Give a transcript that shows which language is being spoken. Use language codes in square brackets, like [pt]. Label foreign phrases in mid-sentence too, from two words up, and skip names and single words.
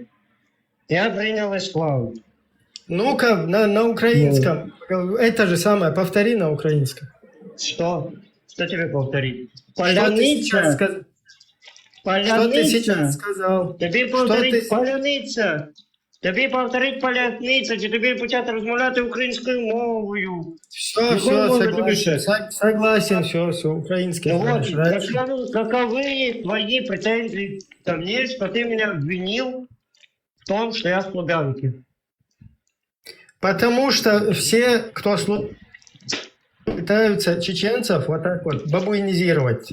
[ru] Я принял ислам. Ну-ка, на украинском. Это же самое, повтори на украинском. Что? Что тебе повторить? Что ты сейчас сказал? [uk] Тобі повторить паляниця. Тобі повторить паляниця, чи тобі почати розмовляти українською мовою. [ru] Все, согласен, все, украинский. Ну вот, расскажу, каковы твои претензии ко мне, что ты меня обвинил в том, что я с Лубянки. Потому что все, кто пытаются чеченцев вот так вот бабуинизировать.